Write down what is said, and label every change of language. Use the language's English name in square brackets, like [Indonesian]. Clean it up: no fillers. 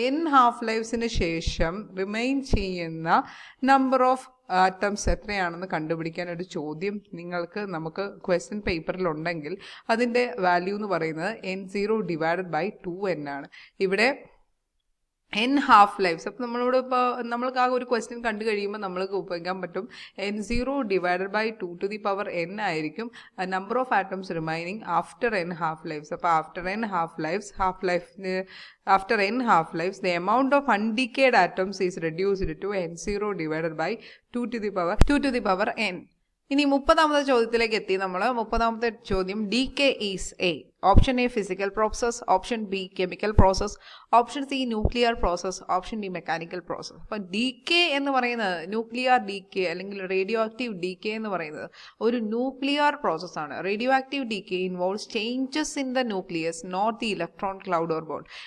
[Malayalam] n half ലൈഫ്സിന് ശേഷം remain ചെയ്യുന്ന number of atoms എത്രയാണെന്ന് കണ്ടുപിടിക്കാൻ ഒരു ചോദ്യം നമുക്ക് ക്വസ്റ്റ്യൻ പേപ്പറിലുണ്ടെങ്കിൽ അതിൻ്റെ വാല്യൂ എന്ന് പറയുന്നത് n0 ഡിവൈഡഡ് ബൈ 2n ആണ്. ഇവിടെ n ഹാഫ് ലൈഫ്സ്. അപ്പോൾ നമ്മൾക്ക് ആ ഒരു ക്വസ്റ്റ്യൻ കണ്ടു കഴിയുമ്പോൾ നമ്മൾക്ക് ഉപയോഗിക്കാൻ പറ്റും n0 divided by 2 to the power n ആയിരിക്കും number of atoms remaining after n half lives. [English] അപ്പോൾ after n half lifes after n half lives the amount of undecayed atoms is reduced to n0 divided by 2 to the power n. [Malayalam] ഇനി 30ാമത്തെ ചോദ്യത്തിലേക്ക് എത്തി നമ്മൾ. 30ാമത്തെ ചോദ്യം [English] Decay is a. Option A physical process, option B chemical process, option C nuclear process, option D mechanical process. [Malayalam] അപ്പം decay എന്ന് പറയുന്നത് nuclear decay അല്ലെങ്കിൽ radio active decay എന്ന് പറയുന്നത് ഒരു ന്യൂക്ലിയർ പ്രോസസ്സാണ്. [English] Radioactive decay involves changes in the nucleus, not the electron cloud or bond.